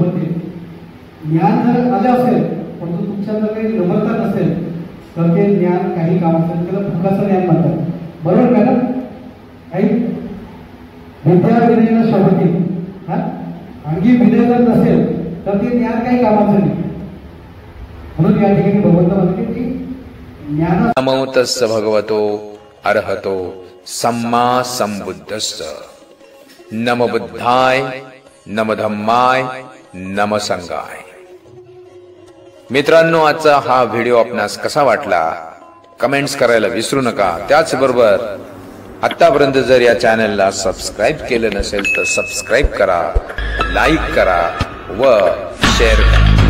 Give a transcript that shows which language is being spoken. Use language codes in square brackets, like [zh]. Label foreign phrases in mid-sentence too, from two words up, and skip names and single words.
[mr] ज्ञान जर आले असेल परंतु तुमच्या जर काही नम्रता नसेल तर ते ज्ञान काही कामाचं त्याला फुकाचं ज्ञान म्हणतात. बरोबर का ना? काही विद्या विनयला शोभते. अंगी विनय जर नसेल तर ते ज्ञान काही कामाचं नाही. म्हणून या ठिकाणी भगवंत म्हणते की ज्ञान [pi] नमो तस्य भगवतो अरहतो सम्मा संबुद्धस्स नम बुद्धाय नम धम्माय नम संघाय. [mr] मित्रांनो, आजचा हा व्हिडिओ आपणास कसा वाटला कमेंट्स करायला विसरू नका. त्याचबरोबर आतापर्यंत जर या चॅनलला सबस्क्राईब केलं नसेल तर सबस्क्राईब करा, लाईक करा व शेअर करा.